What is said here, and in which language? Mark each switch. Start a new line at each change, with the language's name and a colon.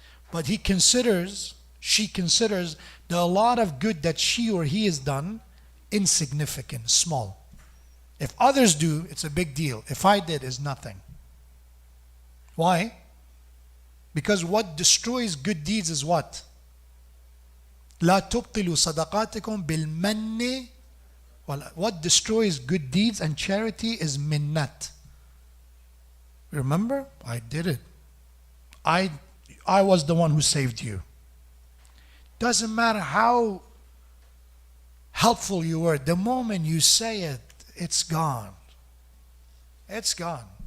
English: But she considers that a lot of good that she or he has done insignificant, small. If others do, it's a big deal. If I did, it's nothing. Why? Because what destroys good deeds is what?
Arabic: لا تبطلوا صدقاتكم بالمن.
English: What destroys good deeds and charity is minnat. Remember? I did it. I was the one who saved you. Doesn't matter how helpful you were. The moment you say it, it's gone. It's gone.